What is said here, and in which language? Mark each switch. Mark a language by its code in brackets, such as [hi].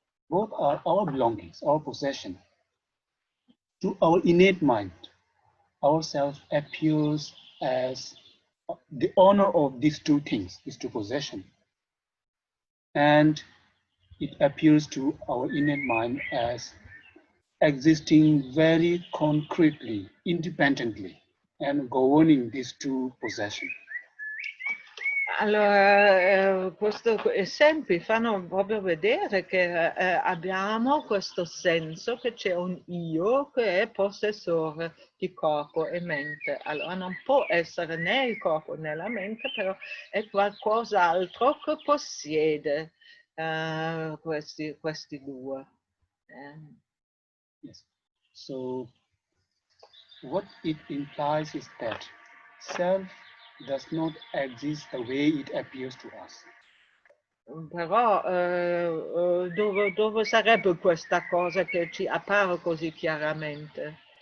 [en] Both are our belongings, our possession. To our innate mind, our self appears as the owner of these two things, these two possessions. And it appears to our innate mind as existing very concretely, independently, and governing these two possessions. [it] Allora, questi esempi fanno proprio vedere che abbiamo questo senso che c'è un io che è possessore di corpo e mente. Allora non può essere né il corpo né la mente, però è qualcos'altro che possiede questi due. [en] Yes. So what it implies is that self does not exist the way it appears to us. [it] Però dove sarebbe questa cosa che ci appare così chiaramente?